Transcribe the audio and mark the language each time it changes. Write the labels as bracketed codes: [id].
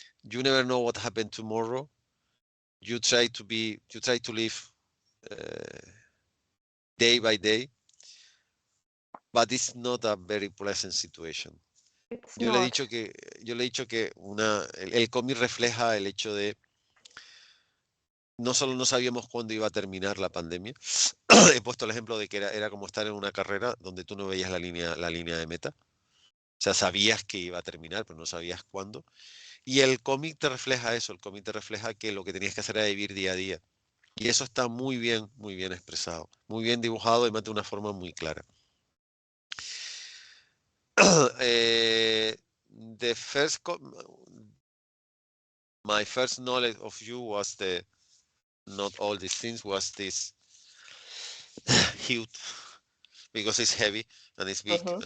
[en] You never know what happened tomorrow. You try to live day by day, but it's not a very pleasant situation. It's [es] Yo le he [en] not. [es] dicho que, yo le he dicho que el cómic refleja el hecho de no solo no sabíamos cuándo iba a terminar la pandemia. He puesto el ejemplo de que era como estar en una carrera donde tú no veías la línea de meta. O sea, sabías que iba a terminar, pero no sabías cuándo. Y el cómic te refleja eso, el cómic te refleja que lo que tenías que hacer era vivir día a día. Y eso está muy bien expresado, muy bien dibujado y de una forma muy clara. [en] Eh, the first my first knowledge of you was not all these things, was this huge, because it's heavy and it's big Mm-hmm.